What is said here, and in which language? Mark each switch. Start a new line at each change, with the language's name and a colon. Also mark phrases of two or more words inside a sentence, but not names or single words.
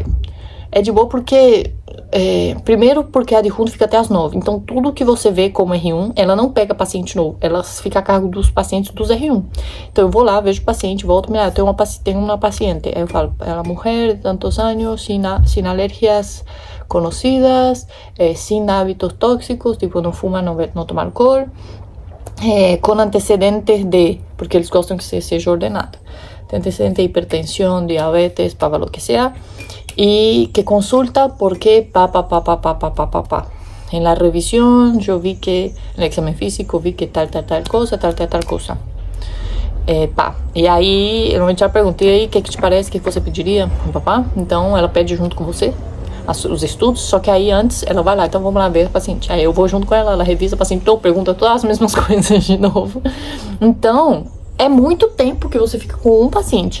Portuguese: É de boa porque, primeiro porque a adjunto fica até as 9. Então tudo que você vê como R1, ela não pega paciente novo. Ela fica a cargo dos pacientes dos R1. Então eu vou lá, vejo o paciente, volto, eu tenho uma paciente. Aí eu falo, ela mulher de tantos anos,
Spanish: sin alergias conocidas, sin hábitos tóxicos,
Portuguese: tipo não fuma, não toma alcohol. Com antecedentes de, porque eles gostam que você seja ordenado, tem antecedentes de
Spanish: hipertensión, diabetes, lo que sea, y que consulta porque en la revisión yo vi que, en el examen físico vi que tal cosa, tal cosa.
Portuguese: E aí, eu normalmente já perguntei aí, o que te parece, o que você pediria, papá? Então ela pede junto com você os estudos, só que aí antes ela vai lá, então vamos lá ver a paciente. Aí eu vou junto com ela, ela revisa o paciente, pergunta todas as mesmas coisas de novo. Então, é muito tempo que você fica com um paciente.